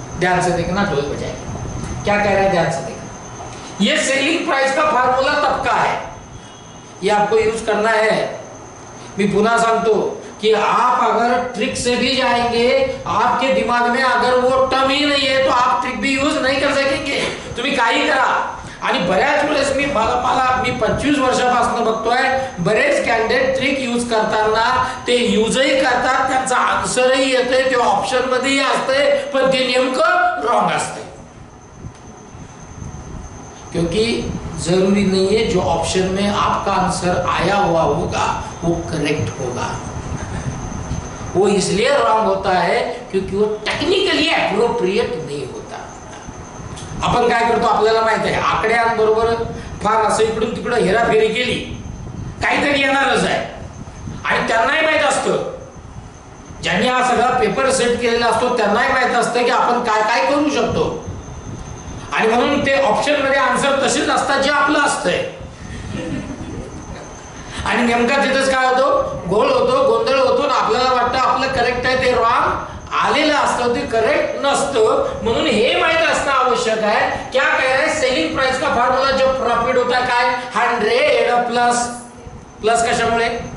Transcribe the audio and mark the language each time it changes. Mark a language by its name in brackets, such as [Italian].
[Hindi] ध्यान से देखना, ढोल बजाएगा। क्या कह रहा है? ध्यान से देखना। ये सेलिंग प्राइस का फार्मूला तब का है, ये आपको यूज करना है। मैं पुनः सांगतो कि आप अगर ट्रिक से भी जाएंगे, आपके दिमाग में अगर वो टर्म ही नहीं है तो आप ट्रिक भी यूज नहीं कर सकेंगे। [Marathi] तुम्ही काही करा। आणि बऱ्याच वेळेस मी 25 वर्षापासून बघतोय बरेच कॅन्डिडेट ट्रिक यूज करताना ते यूजही करतात, त्यांचा आन्सरही येते, ते ऑप्शन मध्येही असते, पण ते नेमकं रॉंग असते। [Hindi] क्योंकि जरूरी नहीं है जो ऑप्शन में आपका आंसर आया हुआ होगा वो करेक्ट होगा। वो इसलिए रॉन्ग होता है क्योंकि वो टेक्निकली अप्रोप्रिएट नहीं होता। [Marathi] आपण काय करतो आपल्याला माहित आहे, आकड्यांबरोबर फार असं इकडून तिकडं हेराफेरी केली काहीतरी येणारच आहे आणि त्यांनाही माहित असतं, ज्यांनी हा सगळा पेपर सेट केलेला असतो त्यांनाही माहित असतं की आपण काय काय करू शकतो आणि म्हणून ते ऑप्शन मध्ये आन्सर तसेच असतात जे आपलं असतंय आणि नेमका तिथेच काय होतो? गोळ होतो, गोंधळ होतो आणि आपल्याला वाटतं आपलं करेक्ट आहे ते रॉंग आलेलं असतं, ते करेक्ट नसतं। म्हणून हे माहित असणं आवश्यक आहे। [Hindi] क्या कह रहे हैं? सेलिंग प्राइस का फार्मूला जब प्रॉफिट होता है [Marathi] काय 100 प्लस, प्लस कशामुळे?